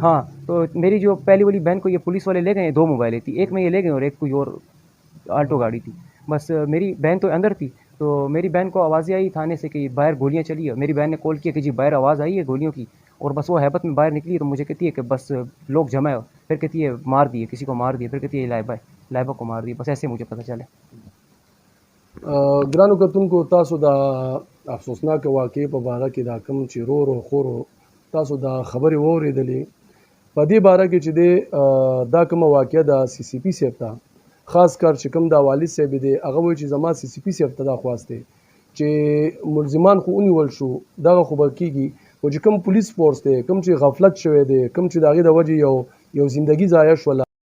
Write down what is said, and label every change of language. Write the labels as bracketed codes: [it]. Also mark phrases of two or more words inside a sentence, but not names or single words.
[ur] ہاں، تو میری جو پہلی والی بہن کو یہ پولیس والے لے گئے، 2 موبائلیں تھی، ایک میں یہ لے گئے اور ایک کوئی اور آلٹو گاڑی تھی. بس میری بہن تو اندر تھی، تو میری بہن کو آوازیں آئی تھانے سے کہ باہر گولیاں چلی ہے. میری بہن نے کال کیا کہ جی باہر آواز آئی ہے گولیوں کی، اور بس وہ ہیبت میں باہر نکلی، تو مجھے کہتی ہے کہ بس لوگ جمع ہے، پھر کہتی ہے مار دیے، کسی کو مار دیے، پھر کہتی ہے لائبہ کو مار دیے، بس ایسے مجھے پتہ چلا. [ps] ګرانو کتونکو تاسو د افسوسناک واقعې په باره کې دا کوم چې رور او خور تاسو دا خبرې واورېدلې په دې باره کې چې دا کومه واقعه د CCP صاحب ته خاص کر چې کوم دا والد صاحب دی هغه وایي چې زما CCP صاحب ته دا خواست دی چې ملزمان خو ونیول شو دغه خو به کېږي خو چې کوم پولیس فورس دی کوم چې غفلت شوی دی کوم چې د هغې د وجې یو زندګي ضایع شوله